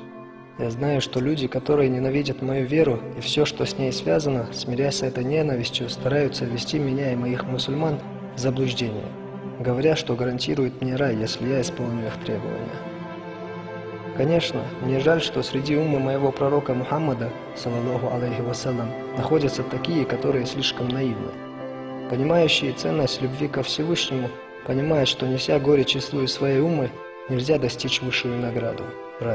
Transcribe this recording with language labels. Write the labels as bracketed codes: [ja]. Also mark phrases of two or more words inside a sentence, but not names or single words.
[ru] Я знаю, что люди, которые ненавидят мою веру и все, что с ней связано, смирясь с этой ненавистью, стараются ввести меня и моих мусульман в заблуждение, говоря, что гарантируют мне рай, если я исполню их требования. Конечно, мне жаль, что среди уммы моего пророка Мухаммада, [ar] صلى الله عليه وسلم, [ru] находятся такие, которые слишком наивны. Понимающие ценность любви ко Всевышнему, понимают, что неся горечь и слой своей уммы, нельзя достичь высшую награду – рая.